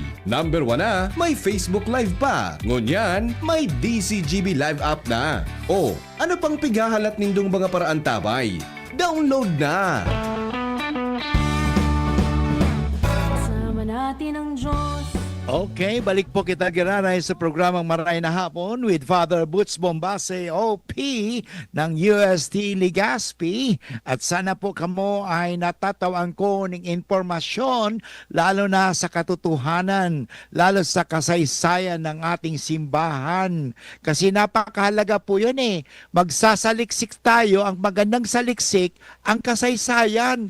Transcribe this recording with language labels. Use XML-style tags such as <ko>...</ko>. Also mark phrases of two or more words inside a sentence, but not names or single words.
<bik>Number 1 na, may Facebook Live pa. Ngunyan, may DZGB Live app na. O, ano pang pigahalat nindong mga paraan tabay? Download na!</bik> <tl>Kasama natin ang Diyos.</tl> <bik>Okay, balik po kita giraray sa programang Maray na Hapon with Father Butch Bombase, OP ng UST Legazpi.</bik> <tl>At sana po kamo ay natatawan ko ng impormasyon lalo na sa katotohanan, lalo sa kasaysayan ng ating simbahan. Kasi napakahalaga po yun eh. Magsasaliksik tayo, ang magandang saliksik, ang kasaysayan.</tl>